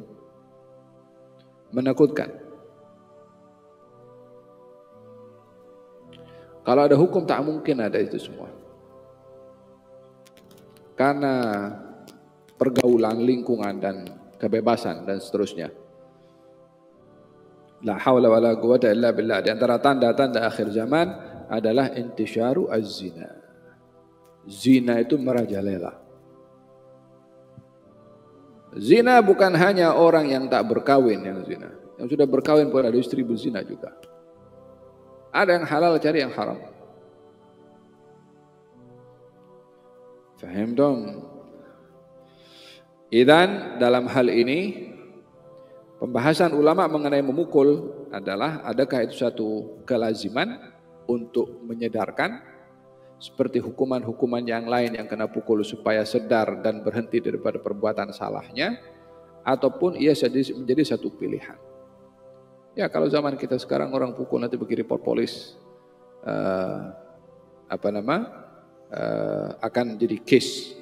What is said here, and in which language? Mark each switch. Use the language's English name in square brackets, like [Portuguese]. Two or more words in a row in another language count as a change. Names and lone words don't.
[Malay] Menakutkan. Kalau ada hukum tak mungkin ada itu semua. Karena pergaulan, lingkungan dan kebebasan dan seterusnya. [Arabic] لا حول ولا قوة إلا بالله. [Malay] Di antara tanda-tanda akhir zaman adalah [Arabic] انتشار الزنا. [Malay] Zina itu merajalela. Zina bukan hanya orang yang tak berkawin yang zina. Yang sudah berkawin pun ada istri berzina juga. Ada yang halal cari yang haram. Faham dong? Idan dalam hal ini pembahasan ulama mengenai memukul adalah adakah itu satu kelaziman untuk menyedarkan seperti hukuman-hukuman yang lain yang kena pukul supaya sedar dan berhenti daripada perbuatan salahnya, ataupun ia menjadi satu pilihan. Ya kalau zaman kita sekarang orang pukul nanti pergi report polis, akan jadi case.